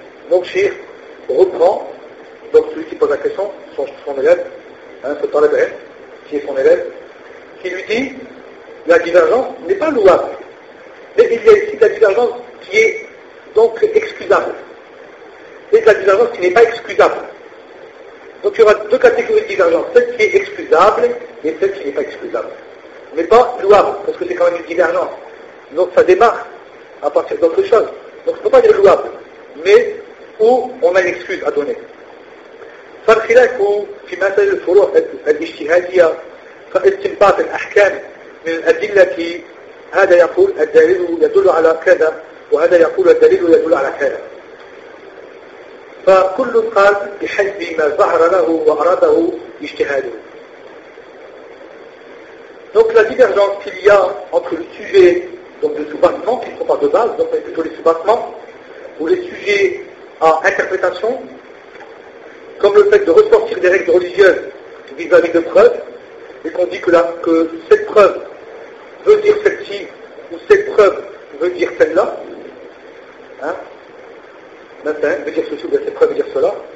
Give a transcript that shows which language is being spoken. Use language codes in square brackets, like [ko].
[fr] Donc, Cheikh reprend, donc celui qui pose la question, son élève, ce Talib El, qui est son élève, qui lui dit, la divergence n'est pas louable, mais il y a ici de la divergence qui est donc excusable, et de la divergence qui n'est pas excusable. Donc, il y aura deux catégories de divergence, celle qui est excusable et celle qui n'est pas excusable. mais pas louable, parce que c'est quand même une divergence. Donc ça démarre à partir d'autre chose. Donc on ne peut pas dire louable, mais où on a une excuse à donner. [ar] فالخلاف في مسائل الفروع الاجتهادية فاستنباط الأحكام من الأدلة هذا يقول الدليل يدل على كذا وهذا يقول الدليل يدل على كذا فكل قال بحسب ما ظهر له وأراده اجتهاده. [fr] Donc la divergence qu'il y a entre le sujet donc de sous-battement qui ne sont pas de base donc plutôt les sous-battements ou les sujets à interprétation comme le fait de ressortir des règles religieuses vis-à-vis de preuves, et qu'on dit que cette preuve veut dire celle-ci, ou cette preuve veut dire celle-là, hein, maintenant, veut dire ceci ou cette preuve veut dire cela.